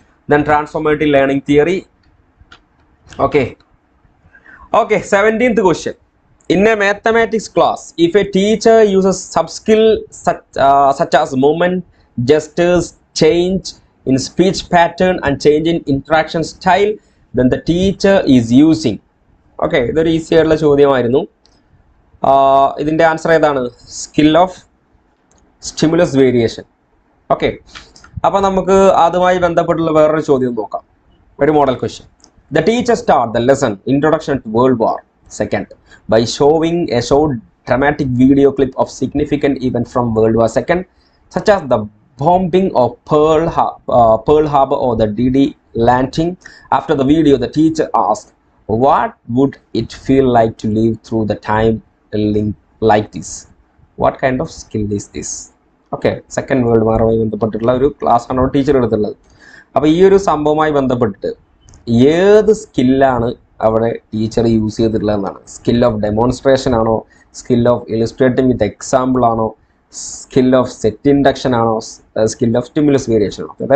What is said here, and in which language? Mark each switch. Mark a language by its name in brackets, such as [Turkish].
[English] then transformative learning theory. Okay, 17th question. In a mathematics class, if a teacher uses sub-skill such as movement, gestures, change in speech pattern and change in interaction style, then the teacher is using. [Malayalam] Okay, ഇതൊരു easy ആയിട്ടുള്ള ചോദ്യമായിരുന്നു. ഇതിൻ്റെ answer ഏതാണ്? Skill of stimulus variation. Okay, അപ്പോൾ നമുക്ക് അതുമായി ബന്ധപ്പെട്ടുള്ള വേറൊരു ചോദ്യം നോക്കാം. ഒരു model question. [English] The teacher start the lesson Introduction to World War II by showing a short dramatic video clip of significant event from World War II, such as the bombing of Pearl Harbor or the D-Day landing. After the video, the teacher asked, "What would it feel like to live through the time like this? What kind of skill is this?" [Malayalam] Okay, second world വാറുമായി ബന്ധപ്പെട്ടിട്ടുള്ള ഒരു class ആണ് teacher എടുത്തുള്ളത്. അപ്പോൾ ഈ ഒരു സംഭവവുമായി ബന്ധപ്പെട്ടിട്ട് ഏത് സ്കില്ലാണ് അവിടെ teacher use ചെയ്തിട്ടുള്ളതെന്നാണ്. Skill of demonstration ആണോ, സ്കിൽ ഓഫ് ഇലിസ്ട്രേറ്റിംഗ് വിത്ത് എക്സാമ്പിൾ ആണോ, സ്കിൽ ഓഫ് സെറ്റ് ഇൻഡക്ഷൻ ആണോ, സ്കിൽ ഓഫ് സ്റ്റിമുലസ് വേരിയേഷൻ ആണോ?